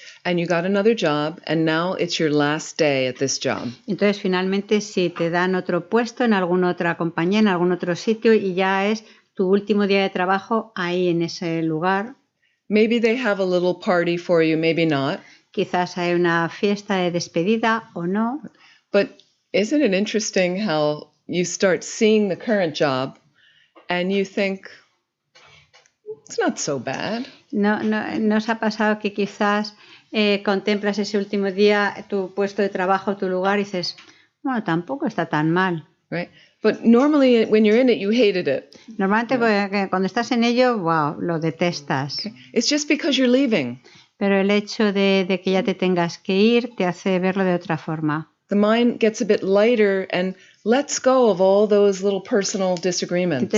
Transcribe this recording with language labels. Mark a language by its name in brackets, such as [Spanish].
[English] And you got another job, and now it's your last day at this job. [Spanish] Entonces, finalmente, sí, te dan otro puesto en alguna otra compañía, en algún otro sitio, y ya es tu último día de trabajo ahí en ese lugar. [English] Maybe they have a little party for you, maybe not. [Spanish] Quizás hay una fiesta de despedida o no. [English] But isn't it interesting how you start seeing the current job and you think, it's not so bad? [Spanish] No os ha pasado que quizás contemplas ese último día tu puesto de trabajo, tu lugar, y dices, bueno, tampoco está tan mal. [English] Right? But normally when you're in it, you hated it. [Spanish] Normalmente cuando estás en ello, wow, lo detestas. [English] Okay. It's just because you're leaving. [Spanish] Pero el hecho de que ya te tengas que ir te hace verlo de otra forma. [English] The mind gets a bit lighter and lets go of all those little personal disagreements.